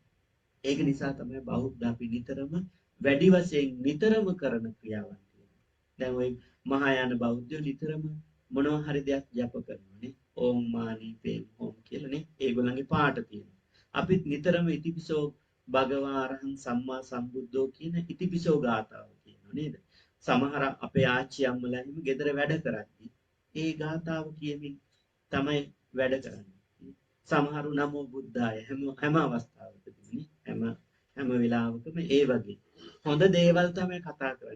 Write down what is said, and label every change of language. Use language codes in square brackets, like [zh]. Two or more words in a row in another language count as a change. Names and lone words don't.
[si] ඒක නිසා තමයි බෞද්ධ අපි නිතරම වැඩි වශයෙන් නිතරම කරන ක්‍රියාවන් තියෙනවා. දැන් ওই මහායාන බෞද්ධයෝ නිතරම මොනවා හරි දෙයක් ජප කරනවානේ. [sa] ඕම් මානි පේම් හෝම් [si] කියලානේ. ඒගොල්ලන්ගේ පාට තියෙනවා. අපිත් නිතරම [pi] ඉතිපිසෝ භගවා අරහං සම්මා සම්බුද්ධෝ [si] කියන ඉතිපිසෝ ගාථාව කියනවා නේද? සමහර අපේ ආච්චි අම්මලා හිම ගෙදර වැඩ කරද්දී ඒ ගාථාව කියමින් තමයි වැඩ කරන්නේ. සමහරු [pi] නමෝ බුද්ධාය [si] හැම අවස්ථාවකදීනේ හැම වෙලාවකම ඒ වගේ හොඳ දේවල් තමයි කතා කරන්නේ.